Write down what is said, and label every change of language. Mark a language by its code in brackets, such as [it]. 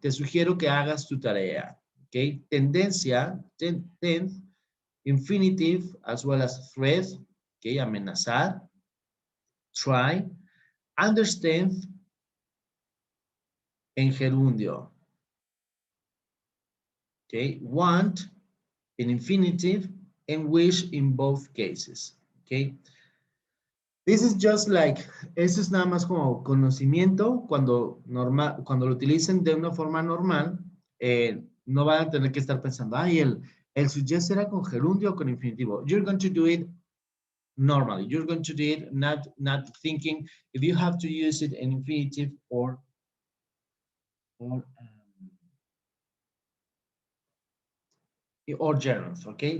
[es] Te sugiero que hagas tu tarea, [en] okay? Tendencia, tense, infinitive, as well as threat, okay, amenazar, try, understand, en gerundio, okay, want, in infinitive, and wish in both cases, okay. This is just like, [es] eso es nada más como conocimiento, cuando lo utilicen de una forma normal, no van a tener que estar pensando, ay, el suggest era con gerundio o con infinitivo. [en] You're going to do it normally. You're going to do it not thinking if you have to use it in infinitive or gerunds, okay?